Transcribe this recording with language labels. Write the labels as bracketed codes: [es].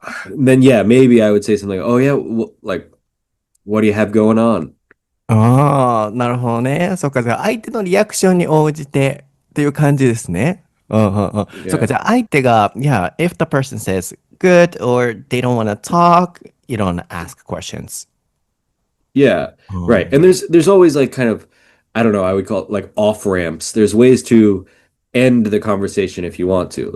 [en] Then yeah, maybe I would say something like, "Oh yeah, like what do you have going on?" [ja] ああ、なるほどね。そっか、じゃあ相手のリアクションに応じてっていう感じですね。うんうんうん。そっか、 [en] Yeah. [ja] じゃあ相手が、 [en] yeah, if the person says good or they don't want to talk, you don't ask questions. Yeah, right. [ja] うん [en] And there's always like kind of I don't know, I would call it like off ramps. There's ways to end the conversation if you want to.